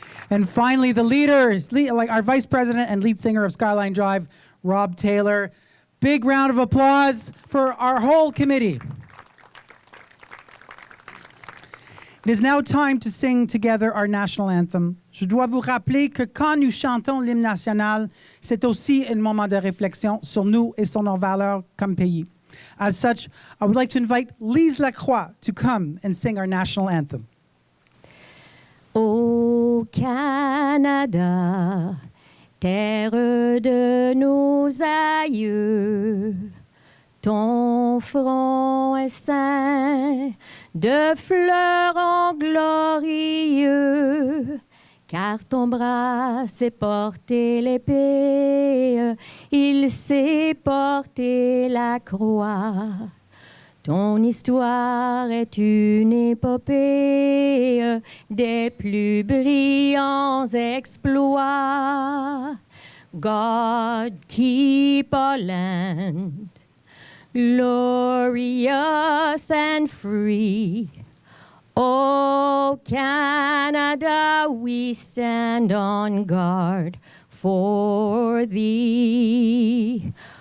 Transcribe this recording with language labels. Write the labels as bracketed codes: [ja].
[en] And finally, the leaders, like our vice president and lead singer of Skyline Drive, Rob Taylor. Big round of applause for our whole committee. It is now time to sing together our national anthem, [fr] Je dois vous rappeler que quand nous chantons l'hymne national, c'est aussi un moment de réflexion sur nous et sur nos valeurs comme pays. [en] As such, I would like to invite Lise Lacroix to come and sing our national anthem. [fr] Au Canada, terre de nos aïeux, ton front est ceint de fleurons glorieux, car ton bras s'est porté l'épée, il s'est porté la croix. Ton histoire est une épopée des plus brillants exploits. [en] God keep our land glorious and free. O Canada, we stand on guard for thee.